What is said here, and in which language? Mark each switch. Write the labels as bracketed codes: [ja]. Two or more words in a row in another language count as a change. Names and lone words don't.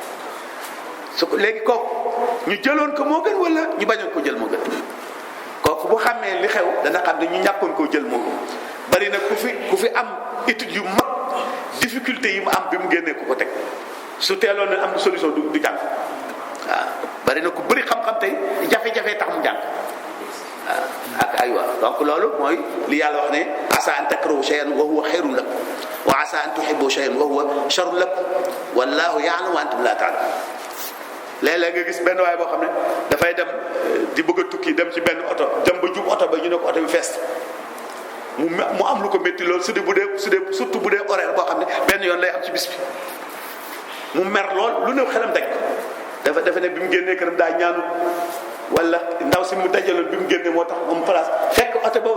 [wo] su ko léegi kooku ñu jëloon ko moo gën wala ñu bañoon ko jël moo gën kooku bu xamee li xew dana xam ne ñu ñàkkoon koo jël moo gën bari na ku fi am étude yu mag difficulté yi mu am bi mu génnee ku ko teg su teeloon na am solution du jàng waaw bari na ku bëri xam-xam tey jafe-jafe tax mu jàng waaw ak aywa donc loolu mooy li yàlla wax ne [ar] عسى أن تكرهوا شيئا وهو خير لكم وعسى أن تحبوا شيئا وهو شر لكم والله يعلم وأنتم لا تعلمون [wo] léeg-léeg nga gis benn waay boo xam ne dafay dem di bëgg a tukki dem ci benn oto dem ba jub oto ba ñu ne ko oto bi fees mu am lu ko métti loolu surtout bu dee horaire boo xam ne benn yoon lay am ci bis bi mu mer lool lu ne xelam daj ko dafa ne bi mu génnee këram daa ñaanu wala ndaw si mu dajaloon bi mu génnee moo tax moom place fekk oto boobu